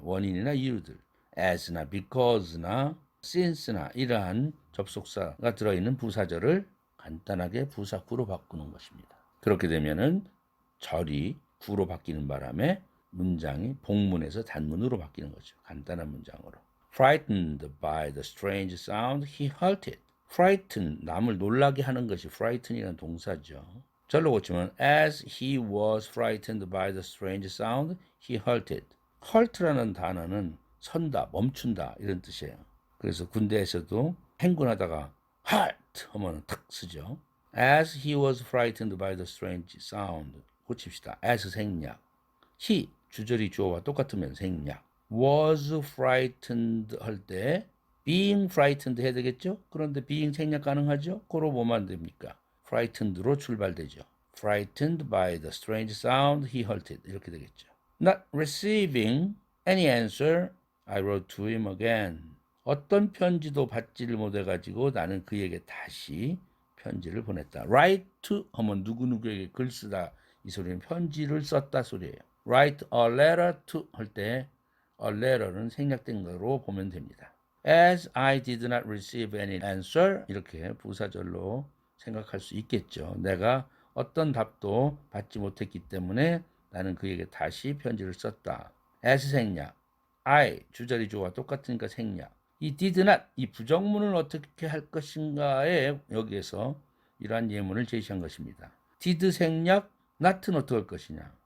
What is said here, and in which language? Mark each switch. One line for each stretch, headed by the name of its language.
Korean: 원인이나 이유들 as나 because나 since나 이러한 접속사가 들어있는 부사절을 간단하게 부사구로 바꾸는 것입니다. 그렇게 되면은 절이 구로 바뀌는 바람에 문장이 복문에서 단문으로 바뀌는 거죠. 간단한 문장으로.
English: Frightened by the strange sound, he halted.
Korean: Frighten, 남을 놀라게 하는 것이 frighten이라는 동사죠. 절로 고치면
English: as he was frightened by the strange sound, he halted.
Korean: halt라는 단어는 선다, 멈춘다 이런 뜻이에요. 그래서 군대에서도 행군하다가 halt 하면 탁 쓰죠.
English: As he was frightened by the strange sound.
Korean: 고칩시다. as 생략. he 주절이 주어와 똑같으면 생략. was frightened 할 때
English: being frightened
Korean: 해야 되겠죠? 그런데 being 생략 가능하죠? 그로 뭐만 됩니까? frightened로 출발되죠.
English: frightened by the strange sound he halted
Korean: 이렇게 되겠죠.
English: Not receiving any answer, I wrote to him again.
Korean: 어떤 편지도 받지를 못해가지고 나는 그에게 다시 편지를 보냈다. write to 하면 누구누구에게 글 쓰다 이 소리는 편지를 썼다 소리예요.
English: write a letter to
Korean: 할 때 a letter는 생략된 거로 보면 됩니다.
English: As I did not receive any answer
Korean: 이렇게 부사절로 생각할 수 있겠죠. 내가 어떤 답도 받지 못했기 때문에 나는 그에게 다시 편지를 썼다. as 생략. I 주절이 주어와 똑같으니까 생략. 이 did not 이 부정문을 어떻게 할 것인가에 여기에서 이러한 예문을 제시한 것입니다. did 생략, not는 어떻게 할 것이냐.